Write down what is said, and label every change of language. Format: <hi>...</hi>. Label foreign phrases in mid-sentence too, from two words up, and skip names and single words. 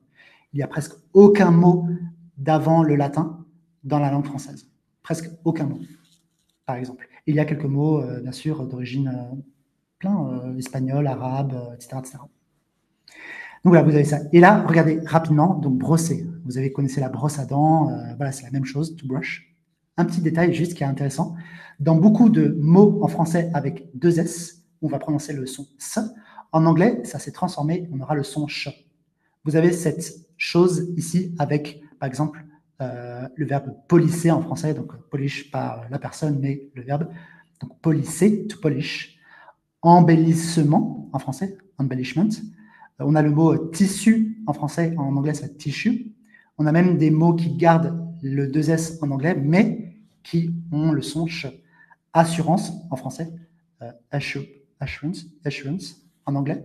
<fr>Il n'y a presque aucun mot d'avant le latin dans la langue française. Presque aucun mot, par exemple. Il y a quelques mots, bien sûr, d'origine espagnol, arabe, etc., etc. Donc voilà, vous avez ça. Et là, regardez rapidement, donc brosser. Vous avez connaissez la brosse à dents, voilà, c'est la même chose,</fr> <en>to brush.</en> <fr>Un petit détail juste qui est intéressant. Dans beaucoup de mots en français avec deux S, on va prononcer le son S. En anglais, ça s'est transformé, on aura le son ch. Vous avez cette chose ici avec, par exemple, le verbe polisser en français, donc polish pas la personne, mais le verbe. Donc polisser,</fr> <en>to polish.</en> <fr>Embellissement en français, embellishment. On a le mot tissu en français, en anglais c'est tissue. On a même des mots qui gardent le 2S en anglais, mais qui ont le son ch. Assurance en français, assurance en anglais.</fr>